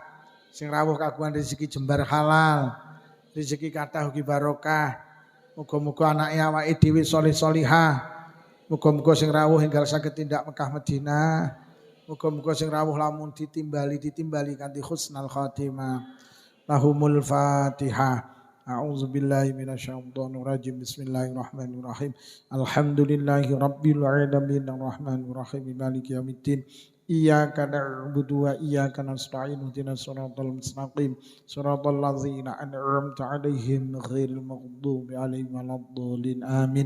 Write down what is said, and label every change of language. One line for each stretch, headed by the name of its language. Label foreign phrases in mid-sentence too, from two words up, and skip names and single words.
Javanese: Sing rawuh kagungan rezeki jembar halal, rezeki kathah ugi barokah. Muga-muga anake awake dhewe saleh-salihah. Muga-muga sing rawuh enggal saged tindak Mekah Madinah. Muga-muga sing rawuh lamun ditimbali kanthi
Arabic: حسن الخاتمة. لهم الفاتحة. أعوذ بالله من الشيطان الرجيم. بسم الله الرحمن الرحيم. الحمد لله رب العالمين الرحمن الرحيم مالك يوم الدين. إياك نعبد وإياك نستعين اهدنا الصراط المستقيم صراط الذين أنعمت عليهم غير المغضوب عليهم ولا الضالين آمين.